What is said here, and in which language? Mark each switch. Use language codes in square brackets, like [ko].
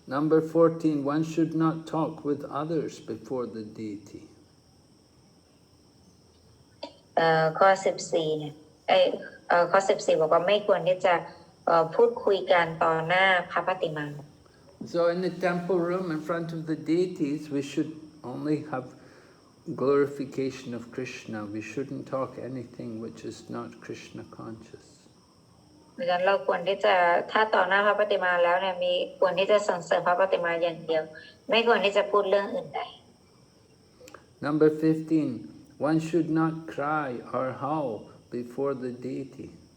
[en] Number 14, one should not talk with others before the deity. [th] ข้อ14เนี่ยข้อ14บอกว่าไม่ควรที่จะพูดคุยกันต่อหน้าพระปฏิมา [en] So in the temple room in front of the deities, we should only have glorification of Krishna. We shouldn't talk anything which is not Krishna conscious. [th] ดังนั้นเราควรที่จะถ้าต่อหน้าพระปฏิมาแล้วเนี่ยมีควรที่จะสรรเสริญพระปฏิมาอย่างเดียวไม่ควรที่จะพูดเรื่องอื่นใด [en] Number 15, one should not cry or howl before the deity.